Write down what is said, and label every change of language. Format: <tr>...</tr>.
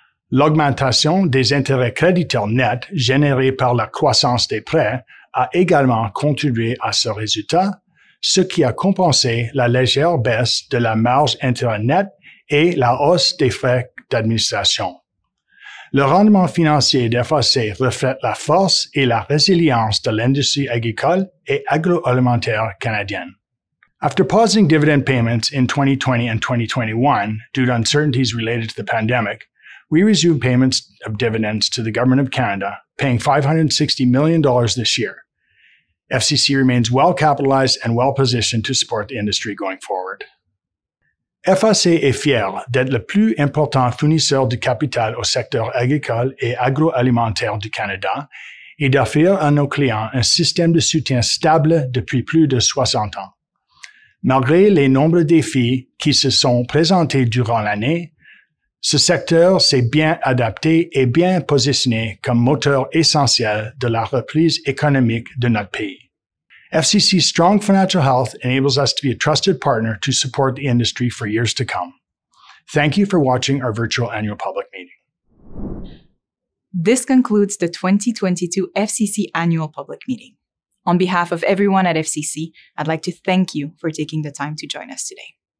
<fr>L'augmentation des intérêts créditeurs nets générés par la croissance des prêts a également contribué à ce résultat, ce qui a compensé la légère baisse de la marge intérêt net et la hausse des frais d'administration. Le rendement financier de FAC reflète la force et la résilience de l'industrie agricole et agroalimentaire canadienne.</fr> <en>After pausing dividend payments in 2020 and 2021 due to uncertainties related to the pandemic, we resumed payments of dividends to the Government of Canada, paying $560 million this year. FCC remains well capitalized and well positioned to support the industry going forward.</en> <fr>FAC est fier d'être le plus important fournisseur de capital au secteur agricole et agroalimentaire du Canada et d'offrir à nos clients un système de soutien stable depuis plus de 60 ans. Malgré les nombreux défis qui se sont présentés durant l'année, ce secteur s'est bien adapté et bien positionné comme moteur essentiel de la reprise économique de notre pays.</fr> <en>FCC's strong financial health enables us to be a trusted partner to support the industry for years to come. Thank you for watching our virtual annual public meeting. This concludes the 2022 FCC Annual Public Meeting. On behalf of everyone at FCC, I'd like to thank you for taking the time to join us today.</en>